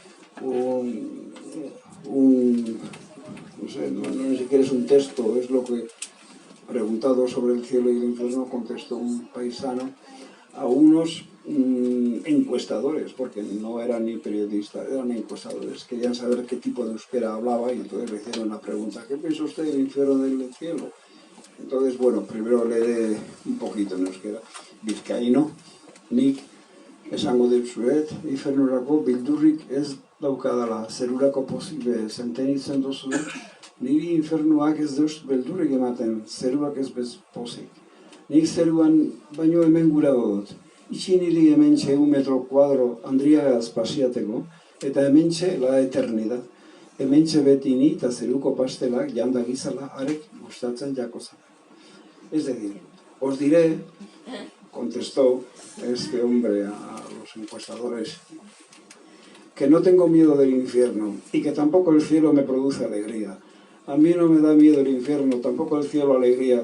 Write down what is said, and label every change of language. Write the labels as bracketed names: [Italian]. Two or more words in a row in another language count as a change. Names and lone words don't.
[Spanish] no sé, no ni siquiera es un texto, es lo que, preguntado sobre el cielo y el infierno, contestó un paisano a unos encuestadores, porque no eran ni periodistas, eran encuestadores, querían saber qué tipo de euskera hablaba y entonces le hicieron la pregunta: ¿qué piensa usted del infierno del cielo? Entonces, bueno, primero leeré un poquito en euskera. [Basque] Bizkaino, nik esango dizuet, infernurako bildurrik ez daukadala, zerurako posible sentenitzen duzu, niri infernuak ez deus beldurrik ematen, zeruak ez bez pozik. Nik zeruan baino hemen gura dut. Itxi niri hementxe 1 metro kuadro Andriagaz pasiateko, eta hementxe [Spanish] la eternidad. [Basque] Hementxe beti ni eta zeruko pastelak janda gizala arek gustatzen jakozan. [Spanish] Es decir, os diré, contestó este hombre a los encuestadores, que no tengo miedo del infierno y que tampoco el cielo me produce alegría. A mí no me da miedo el infierno, tampoco el cielo alegría.